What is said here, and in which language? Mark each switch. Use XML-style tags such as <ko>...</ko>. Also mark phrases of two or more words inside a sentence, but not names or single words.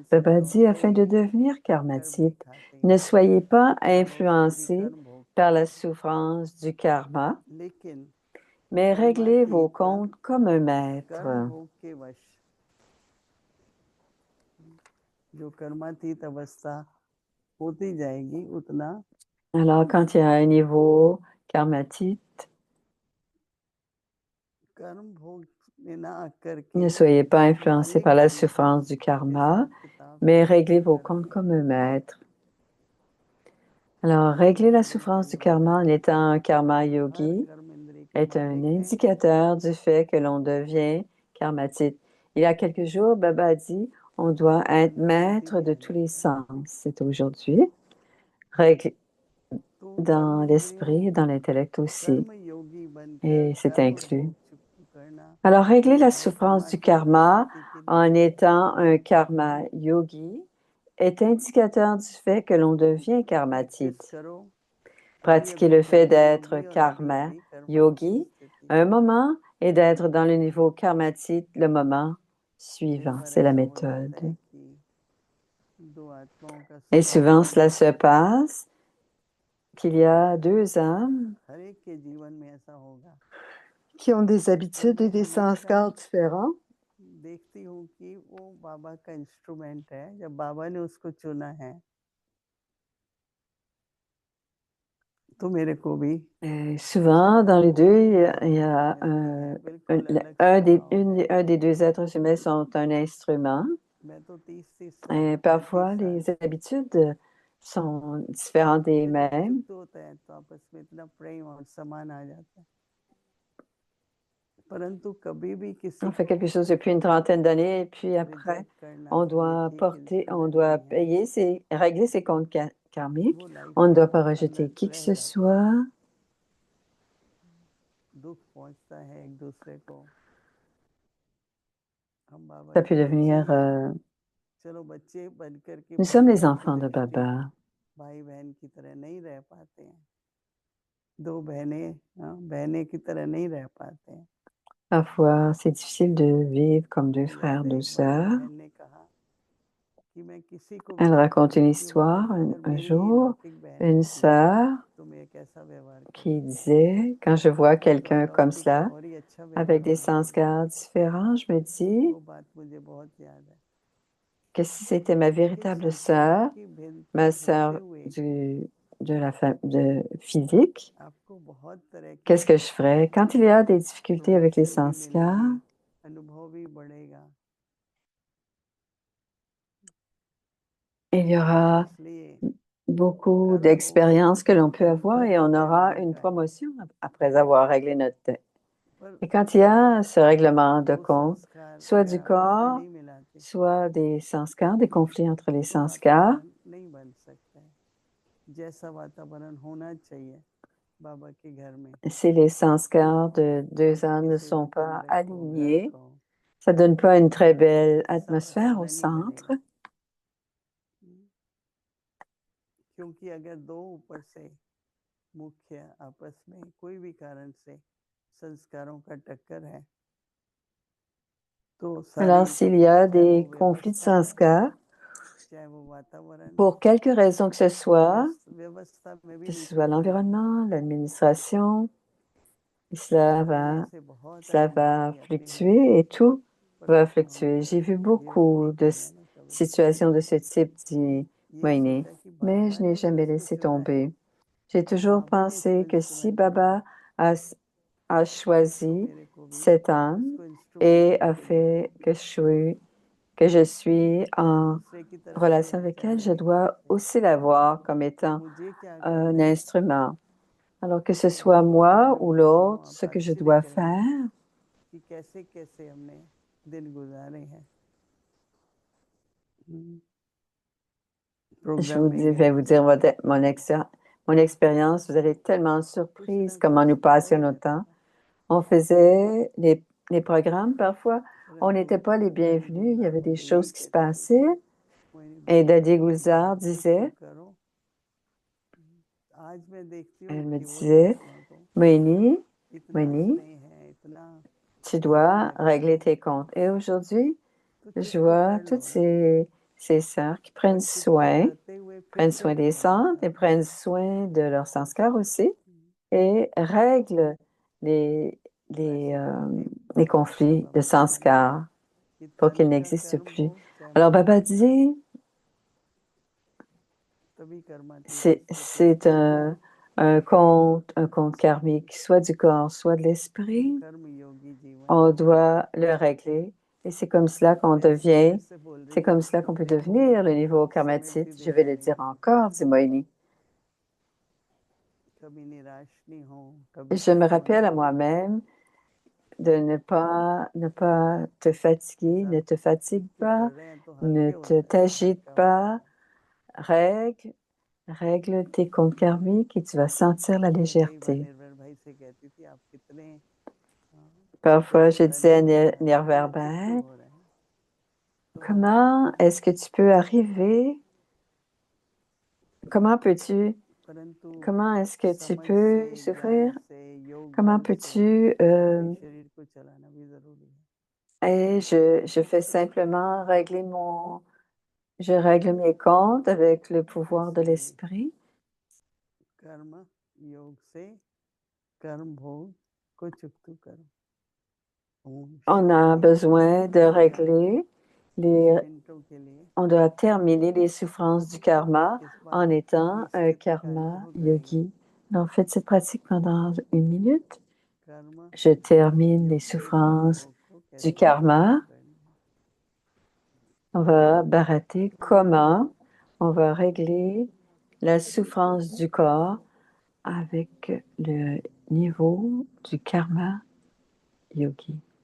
<fr>Baba</fr> <hi>संस्कारों</hi> <fr>dit, afin de</fr> <hi>से</hi> <fr>devenir</fr> <hi>टक्कर भी</hi> <fr>karmatique,</fr> <hi>खाते</hi> <fr>ne</fr> <hi>हैं</hi> <fr>soyez pas</fr> <hi>और वो फिर भी</hi> <fr>influencés</fr> <hi>कर्म भोगते</hi> <fr>par la</fr> <hi>हैं।</hi> <fr>souffrance du karma,</fr> <hi>लेकिन</hi> <fr>mais réglez vos</fr> <hi>कर्मातीत</hi> <fr>comptes comme un maître.</fr> <hi>कर्म भोग के वश जो कर्मातीत अवस्था होती जाएगी उतना</hi> <fr>Alors, quand il y a un niveau karmatique,</fr> <hi>कर्म भोग में ना आकर के</hi> <fr>ne soyez pas influencés par la</fr> <hi>मालिक बन के</hi> <fr>souffrance du karma,</fr> <hi>हिसाब किताब</hi> <fr>mais</fr> <hi>से</hi> <fr>réglez vos</fr> <hi>टक्कर</hi> <fr>comptes</fr> <hi>भी</hi> <fr>comme un maître. Alors, régler la souffrance du karma en étant un karma</fr> <hi>हर</hi> <fr>yogi</fr> <hi>कर्म इंद्रिय के</hi> <fr>est un</fr> <hi>मालिक हैं।</hi> <fr>indicateur du fait que l'on devient karmatique. Il y a quelques jours, Baba a dit, on doit être maître de tous les sens. C'est aujourd'hui, règle</fr> <hi>तो कर्म</hi> <fr>dans</fr> <hi>इंद्रियों</hi> <fr>l'esprit et dans l'intellect aussi,</fr> <hi>कर्म योगी बनकर</hi> <fr>et c'est</fr> <hi>कर्म</hi> <fr>inclus.</fr> <hi>भोग चुकता करना</hi> <fr>Alors, régler</fr> <hi>ये</hi> <fr>la</fr> <hi>बहुत</hi> <fr>souffrance du</fr> <hi>सामाजिक</hi> <fr>karma</fr> <hi>स्थिति के लिए</hi> <fr>en étant un</fr> <hi>karma yogi</hi> <fr>est indicateur du fait que l'on devient</fr> <hi>प्रैक्टिस</hi> <fr>karmatique.</fr> <hi>करो। अभी</hi> <fr>Pratiquer</fr> <hi>अभी</hi> <fr>le fait</fr> <hi>कर्म</hi> <fr>d'être</fr> <hi>योगी और अभी</hi> <fr>karma</fr> <hi>अभी कर्मातीत</hi> <fr>yogi</fr> <hi>स्थिति</hi> <fr>un moment et d'être dans le niveau karmatique le moment</fr> <hi>कई</hi> <fr>suivant.</fr> <hi>बार</hi> <fr>C'est la</fr> <hi>ऐसा हो जाता</hi> <fr>méthode.</fr> <hi>है कि दो आत्माओं का</hi> <fr>Et</fr> <hi>स्वभाव</hi> <fr>souvent,</fr> <hi>अलग</hi> <fr>cela</fr> <hi>हो</hi> <fr>se</fr> <hi>जाता है।</hi> <fr>passe qu'il y a deux âmes</fr> <hi>हर एक के जीवन में ऐसा होगा।</hi> <fr>qui ont des</fr> <hi>पर</hi> <fr>habitudes et</fr> <hi>मैं</hi> <fr>des</fr> <hi>हमेशा</hi> <fr>sanskars différents.</fr> <hi>देखती हूँ कि वो बाबा का इंस्ट्रूमेंट है। जब बाबा ने उसको चुना है तो मेरे को भी</hi> <fr>Et souvent, dans les deux, il y a</fr> <hi>मिलता है,</hi> <fr>un,</fr> <hi>बिल्कुल अलग स्वभाव है।</hi> <fr>un des deux êtres humains sont un instrument.</fr> <hi>मैं तो 30-30</hi> <fr>Et</fr> <hi>साल</hi> <fr>parfois,</fr> <hi>35</hi> <fr>les</fr> <hi>साल</hi> <fr>habitudes sont différentes des</fr> <hi>फिर जब</hi> <fr>mêmes.</fr> <hi>युक्त होता है तो आपस में इतना प्रेम और सम्मान आ जाता है। परंतु कभी भी किसी</hi> <fr>On fait</fr> <hi>को</hi> <fr>quelque chose depuis une trentaine d'années et puis après,</fr> <hi>रिजेक्ट करना</hi> <fr>on</fr> <hi>तो ये</hi> <fr>doit</fr> <hi>ठीक</hi> <fr>porter, on</fr> <hi>इंस्ट्रूमेंट</hi> <fr>doit</fr> <hi>नहीं है।</hi> <fr>payer régler ses comptes karmiques.</fr> <hi>वो लाइफ</hi> <fr>On ne doit pas</fr> <hi>टाइम</hi> <fr>rejeter qui que</fr> <hi>रह</hi> <fr>ce</fr> <hi>जाता है।</hi> <fr>soit.</fr> <hi>दुख पहुंचता है एक दूसरे को। हम बाबा</hi> <fr>Ça</fr> <hi>के</hi> <fr>peut devenir...</fr> <hi>बच्चे हैं। चलो बच्चे बनकर के</hi> <fr>nous sommes les</fr> <hi>बाबा की</hi> <fr>enfants de</fr> <hi>दृष्टि</hi> <fr>Baba.</fr> <hi>भाई बहन की तरह नहीं रह पाते हैं। दो बहनें बहनें की तरह नहीं रह पाते हैं।</hi> <fr>Parfois, c'est difficile de vivre comme deux frères,</fr> <hi>याद है</hi> <fr>deux</fr> <hi>एक बार एक</hi> <fr>sœurs.</fr> <hi>बहन ने कहा कि मैं किसी को भी</hi> <fr>Elle</fr> <hi>माफ</hi> <fr>raconte une</fr> <hi>करती हूँ बाबा</hi> <fr>histoire.</fr> <hi>अगर</hi> <fr>Un</fr> <hi>मेरी ये</hi> <fr>jour,</fr> <hi>लौकिक बहन</hi> <fr>une</fr> <hi>होती</hi> <fr>sœur</fr> <hi>तो मैं कैसा व्यवहार</hi> <fr>qui</fr> <hi>करती।</hi> <fr>disait, quand je vois</fr> <hi>कई बार</hi> <fr>quelqu'un comme</fr> <hi>लौकिक</hi> <fr>cela,</fr> <hi>और ही अच्छा</hi> <fr>avec</fr> <hi>व्यवहार</hi> <fr>des</fr> <hi>होने लगता है।</hi> <fr>sanskars différents, je me dis</fr> <hi>वो बात मुझे बहुत याद है</hi> <fr>que si c'était ma</fr> <hi>कि</hi> <fr>véritable</fr> <hi>संस्कारों</hi> <fr>sœur,</fr> <hi>की भिन्नता</hi> <fr>ma</fr> <hi>होते</hi> <fr>sœur</fr> <hi>हुए</hi> <fr>de physique,</fr> <hi>आपको बहुत तरह के</hi> <fr>qu'est-ce que je ferais? Quand il y a des difficultés avec les</fr> <hi>प्रमोशन भी</hi> <fr>sanskars,</fr> <hi>मिलेंगे, अनुभव भी बढ़ेगा।</hi> <fr>il y aura</fr> <hi>इसलिए</hi> <fr>beaucoup</fr> <hi>कर्म भोग</hi> <fr>d'expériences que l'on peut avoir et on</fr> <hi>करते</hi> <fr>aura</fr> <hi>रहने</hi> <fr>une</fr> <hi>का है।</hi> <fr>promotion après avoir réglé notre dette.</fr> <hi>पर</hi> <fr>Et quand il y a ce règlement de</fr> <hi>वो</hi> <fr>compte,</fr> <hi>संस्कार</hi> <fr>soit</fr> <hi>अगर</hi> <fr>du</fr> <hi>आपस में</hi> <fr>corps,</fr> <hi>नहीं मिलाते</hi> <fr>soit des sanskars, des conflits entre les</fr> <hi>तो</hi> <fr>sanskars,</fr> <hi>वातावरण नहीं बन सकता है जैसा वातावरण होना चाहिए बाबा के घर में</hi> <fr>si les sanskars de deux</fr> <hi>बाबा</hi> <fr>âmes</fr> <hi>की</hi> <fr>ne</fr> <hi>सेवा</hi> <fr>sont pas</fr> <hi>केंद्र को घर</hi> <fr>alignés,</fr> <hi>को</hi> <fr>ça donne pas une très belle</fr> <hi>ऐसा</hi> <fr>atmosphère au</fr> <hi>वातावरण नहीं</hi> <fr>centre.</fr> <hi>बनेगा क्योंकि अगर दो ऊपर से मुख्य आपस में कोई भी कारण से संस्कारों का टक्कर है तो</hi> <fr>Alors,</fr> <hi>सारी</hi> <fr>s'il y a</fr> <hi>चाहे वो</hi> <fr>des conflits de</fr> <hi>व्यवस्था है</hi> <fr>sanskars,</fr> <hi>चाहे वो वातावरण है</hi> <fr>pour quelque raison que ce soit,</fr> <hi>व्यवस्था में भी</hi> <fr>que ce</fr> <hi>नीचे</hi> <fr>soit</fr> <hi>चला जाए</hi> <fr>l'environnement, l'administration,</fr> <hi>होने से बहुत</hi> <fr>cela</fr> <hi>अधिक</hi> <fr>va</fr> <hi>आदमी अपने घर में</hi> <fr>fluctuer et tout va</fr> <hi>परेशान</hi> <fr>fluctuer.</fr> <hi>होते</hi> <fr>J'ai vu</fr> <hi>हैं ये भी</hi> <fr>beaucoup de</fr> <hi>देखा है ना कभी</hi> <fr>situations de ce type, dit</fr> <hi>ये</hi> <fr>Moïni,</fr> <hi>सोचा कि</hi> <fr>mais je</fr> <hi>बाबा</hi> <fr>n'ai</fr> <hi>ने</hi> <fr>jamais</fr> <hi>इसको</hi> <fr>laissé</fr> <hi>चुना है</hi> <fr>tomber. J'ai toujours</fr> <hi>बाबा ने इसको</hi> <fr>pensé que si</fr> <hi>इंस्ट्रूमेंट बनाया</hi> <fr>Baba a</fr> <hi>तो</hi> <fr>choisi</fr> <hi>मेरे को भी</hi> <fr>cette âme</fr> <hi>इसको इंस्ट्रूमेंट</hi> <fr>et</fr> <hi>बना</hi> <fr>a</fr> <hi>के दिया</hi> <fr>fait</fr> <hi>है</hi> <fr>que je suis en</fr> <hi>दूसरे की तरह नहीं</hi> <fr>relation</fr> <hi>होना</hi> <fr>avec elle, je</fr> <hi>चाहिए</hi> <fr>dois aussi la voir comme étant</fr> <hi>मुझे क्या</hi> <fr>un</fr> <hi>करना है</hi> <fr>instrument. Alors que ce soit</fr> <hi>और</hi> <fr>moi</fr> <hi>मैं</hi> <fr>ou</fr> <hi>बोलता हूँ</hi> <fr>l'autre, ce</fr> <hi>आप</hi> <fr>que je</fr> <hi>अच्छे</hi> <fr>dois</fr> <hi>देख रहे हैं</hi> <fr>faire,</fr> <hi>कि कैसे कैसे हमने दिन गुजारे हैं</hi> <fr>je</fr> <hi>प्रोग्राम</hi> <fr>vous</fr> <hi>में</hi> <fr>dis, vais</fr> <hi>गए</hi> <fr>vous</fr> <hi>थे</hi> <fr>dire mon expérience. Vous allez être tellement</fr> <hi>कुछ</hi> <fr>surprise</fr> <hi>ना</hi> <fr>comment</fr> <hi>कुछ</hi> <fr>nous</fr> <hi>हो ही</hi> <fr>passions notre</fr> <hi>रहता</hi> <fr>temps.</fr> <hi>था</hi> <fr>On faisait les programmes parfois. On</fr> <hi>परंतु</hi> <fr>n'était pas les</fr> <hi>डैडी</hi> <fr>bienvenus. Il y</fr> <hi>गुलजार</hi> <fr>avait des</fr> <hi>मुझे यही</hi> <fr>choses qui se</fr> <hi>कहते थे</hi> <fr>passaient.</fr> <hi>मोहिनी</hi> <fr>Et</fr> <hi>बेटा</hi> <fr>Daddy Gulzar</fr> <hi>कुछ तो</hi> <fr>disait,</fr> <hi>करो आज मैं देखती</hi> <fr>elle</fr> <hi>हूँ</hi> <fr>me</fr> <hi>कि वो</hi> <fr>disait,</fr> <hi>लड़कियां तो</hi> <fr>Moïni,</fr> <hi>इतना</hi> <fr>Moïni,</fr> <hi>स्नेह है इतना</hi> <fr>tu</fr> <hi>प्यार</hi> <fr>dois</fr> <hi>करती</hi> <fr>régler</fr> <hi>हैं</hi> <fr>tes comptes. Et aujourd'hui,</fr> <hi>तो</hi> <fr>je</fr> <hi>चुप तो</hi> <fr>vois</fr> <hi>कर लो</hi> <fr>toutes</fr> <hi>ना</hi> <fr>ces sœurs qui</fr> <hi>पर चुप करते हुए फिर</hi> <fr>prennent</fr> <hi>से</hi> <fr>soin des</fr> <hi>दोबारा</hi> <fr>centres et</fr> <hi>स्टार्ट</hi> <fr>prennent soin de leurs sanskars aussi et règlent les, les,</fr> <hi>वैसे euh, करके</hi> <fr>les</fr> <hi>बाबा की</hi> <fr>conflits</fr> <hi>सेवा</hi> <fr>de</fr> <hi>में लगे रहो</hi> <fr>sanskars</fr> <hi>कि</hi> <fr>pour qu'ils</fr> <hi>तन का</hi> <fr>n'existent</fr> <hi>कर्म हो</hi> <fr>plus.</fr> <hi>चाहे</hi> <fr>Alors</fr> <hi>मन</hi> <fr>Baba</fr> <hi>का कर्म</hi> <fr>dit,</fr> <hi>तभी कर्मातीत स्थिति</hi> <fr>c'est</fr> <hi>आती है</hi> <fr>un compte karmique, soit du corps, soit de l'esprit.</fr> <hi>कर्म योगी जीवन</hi> <fr>On</fr> <hi>जीना है</hi> <fr>doit le régler et c'est comme cela qu'on</fr> <hi>ऐसे फिर</hi> <fr>devient,</fr> <hi>से बोल रही</hi> <fr>c'est</fr> <hi>हूँ</hi> <fr>comme cela qu'on peut</fr> <hi>अपने</hi> <fr>devenir le niveau</fr> <hi>समय भी</hi> <fr>karmatite. Je vais le</fr> <hi>दिखाने</hi> <fr>dire</fr> <hi>के लिए</hi> <fr>encore, dit Moïni.</fr> <hi>कभी निराश नहीं हो कभी</hi> <fr>Je me</fr> <hi>कुछ मत</hi> <fr>rappelle à</fr> <hi>हो</hi> <fr>moi-même de ne pas te fatiguer,</fr> <hi>ऐसा</hi> <fr>ne te fatigue</fr> <hi>कुछ भी</hi> <fr>pas,</fr> <hi>कर रहे हैं तो</hi> <fr>ne</fr> <hi>हल्के</hi> <fr>te</fr> <hi>होता है</hi> <fr>t'agite</fr> <hi>हल्का होता</hi> <fr>pas,</fr> <hi>है</hi> <fr>règle tes comptes karmiques et tu vas sentir la</fr> <hi>मैं कई बार</hi> <fr>légèreté.</fr> <hi>निर्भर भाई से कहती थी आप कितने</hi> <fr>Parfois, je disais à</fr> <hi>लगे हुए हैं कितने चिपटू</hi> <fr>Nirverbal,</fr> <hi>हो रहे हैं तो</hi> <fr>comment est-ce que tu peux arriver, comment peux-tu,</fr> <hi>परंतु</hi> <fr>comment est-ce que tu</fr> <hi>समझ से</hi> <fr>peux</fr> <hi>ज्ञान</hi> <fr>souffrir,</fr> <hi>से योग</hi> <fr>comment</fr> <hi>बल से</hi> <fr>peux-tu,</fr> <hi>अपने शरीर को चलाना भी जरूरी है</hi> <fr>et je fais simplement je règle mes comptes avec le pouvoir de</fr> <hi>इसलिए</hi> <fr>l'esprit.</fr> <hi>कर्म योग से कर्म भोग को चुकतू करो ओम</hi> <fr>On a</fr> <hi>शांति</hi> <fr>besoin de</fr> <hi>शांति</hi> <fr>régler</fr> <hi>कुछ</hi> <fr>les,</fr> <hi>मिनटों के लिए</hi> <fr>on doit terminer les souffrances du karma</fr> <hi>इस</hi> <fr>en</fr> <hi>बात</hi> <fr>étant</fr> <hi>की</hi> <fr>un</fr> <hi>स्थिति का</hi> <fr>karma</fr> <hi>अनुभव करेंगे</hi> <fr>yogi. Alors, faites cette pratique pendant 1 minute.</fr> <hi>कर्म</hi> <fr>Je termine les</fr> <hi>योग से कर्म</hi> <fr>souffrances</fr> <hi>भोग को</hi> <fr>du</fr> <hi>कैसे</hi> <fr>karma.</fr> <hi>चुकतू करना है</hi> <fr>On va barater comment on va régler la souffrance du corps avec le niveau du</fr> <hi>karma yogi.</hi>